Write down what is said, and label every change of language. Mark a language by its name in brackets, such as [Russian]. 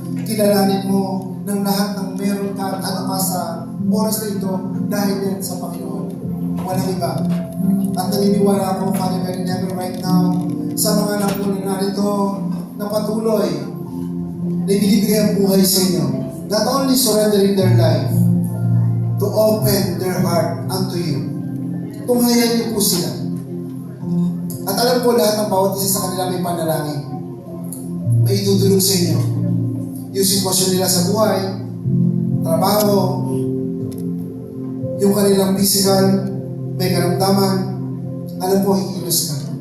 [Filipino] Kilalanin mo ng lahat ng meron ka at ano ka sa oras na ito dahil yan sa Panginoon. Walang iba. At naniniwala ako, [English] Father God in heaven right now, [Filipino] sa mga anak mo na narito na patuloy na ibinibigay ang buhay sa inyo. [English] Not only surrendering their life, to open their heart unto you. [Filipino] Tunghayan niyo po sila. At alam ko lahat ng bawat isa sa kanila may panalangin. May itutulong sa inyo. Yung sitwasyon nila sa buhay, trabaho, yung kanilang physical, may karamdaman, alam po, ikilos ka.